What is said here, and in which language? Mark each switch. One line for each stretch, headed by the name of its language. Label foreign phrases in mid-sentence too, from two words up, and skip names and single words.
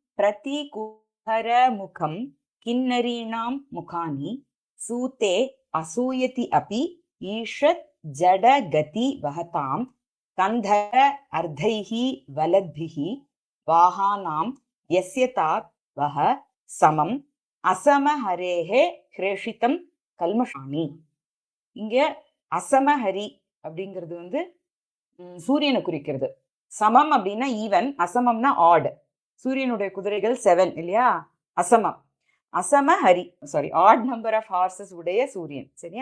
Sanskrit: प्रतिकुहरमुखं किन्नरीणां मुखानि सूते असूयति अपि ईषत् जडगति वहतां कन्धर अर्धैः वलद्भिः वाहानां यस्यतात् वह समम् असमहरेः ह्रेषितं कल्मषाणि.
Tamil: இங்க அசமஹரி அப்படிங்கிறது வந்து சூரியனை குறிக்கிறது. சமம் அப்படின்னா ஈவன், அசமம்னா ஆட். சூரியனுடைய குதிரைகள் 7 இல்லையா, அசமம். அசமஹரி, சாரி,
English: odd number of horses
Tamil: உடைய சூரியன், சரியா.